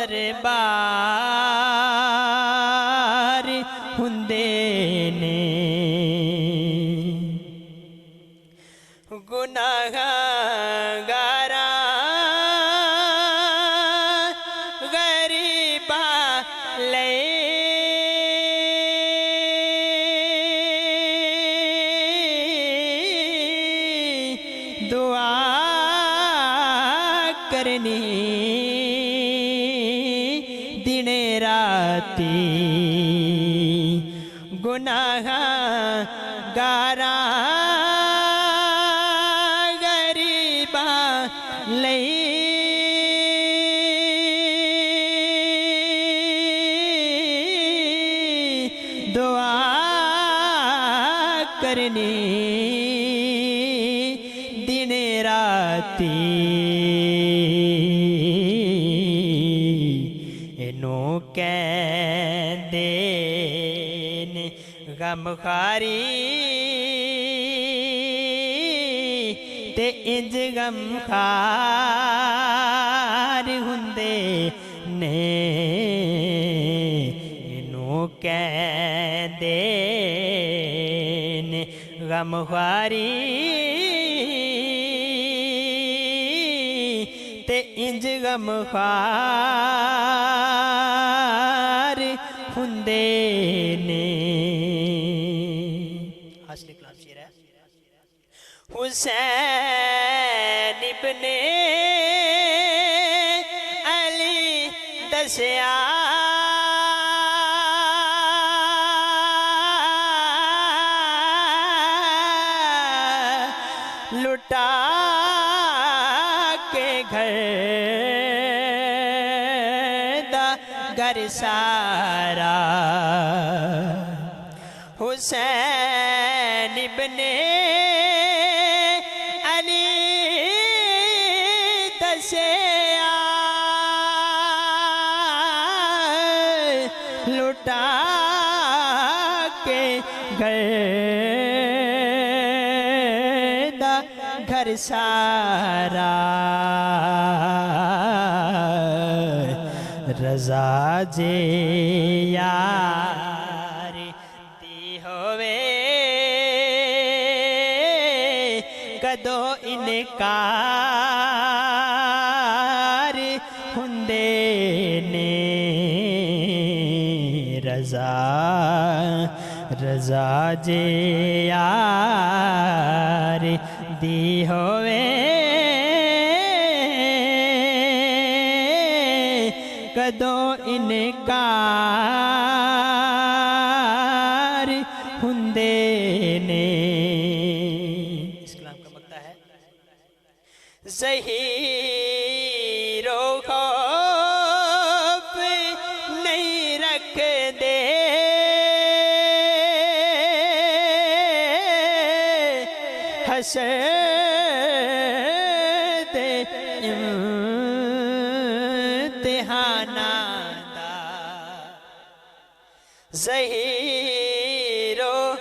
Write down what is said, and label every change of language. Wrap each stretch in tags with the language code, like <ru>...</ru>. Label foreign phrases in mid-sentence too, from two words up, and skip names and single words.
<pa>دربار ہندے نے گناہ گاراں غریباں لئی دعا کرنی دن راتی گناہ گاراں دعا کرنی دن راتی انو کہندے نے غم خاری تے انج غم خار ہندے نے انو کہندے نے غم خواری تے انج غم خوار ہندے نے۔</pa> <ur>حاصل کلام شعر ہے۔</ur> <pa>حسین ابن علی دسیا لٹا کے گھر دا گھر سارا حسین ابن علی دسیا لٹا کے گھر گھر سارا رضا جے یار دی ہوئے کدو انکار ہندے نے رضا جے یار دی ہووے کدوں انکار ہندے نے۔</pa> <ur>اس کلام کا مقطع ہے</ur> <pa>ظہیر و خوف نہیں رکھ دے حسد امتحانات دا ظہیر و</pa>